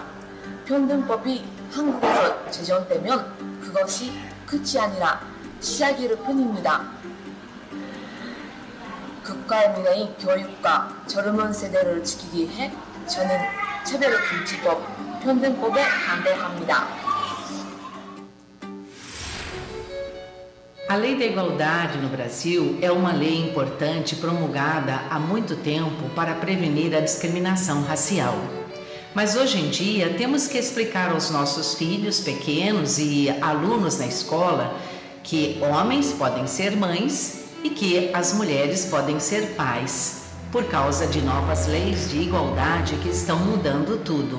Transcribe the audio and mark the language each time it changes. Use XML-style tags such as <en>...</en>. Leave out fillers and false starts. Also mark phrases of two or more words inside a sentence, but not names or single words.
<ko>평등법이 한국에서 제정되면 그것이 끝이 아니라 시작일 뿐입니다. 국가의 미래인 교육과 젊은 세대를 지키기 위해 저는 차별금지법, 평등법에 반대합니다.</ko> <pt>A Lei da Igualdade no Brasil é uma lei importante promulgada há muito tempo para prevenir a discriminação racial. Mas hoje em dia temos que explicar aos nossos filhos pequenos e alunos na escola que homens podem ser mães e que as mulheres podem ser pais, por causa de novas leis de igualdade que estão mudando tudo.</pt>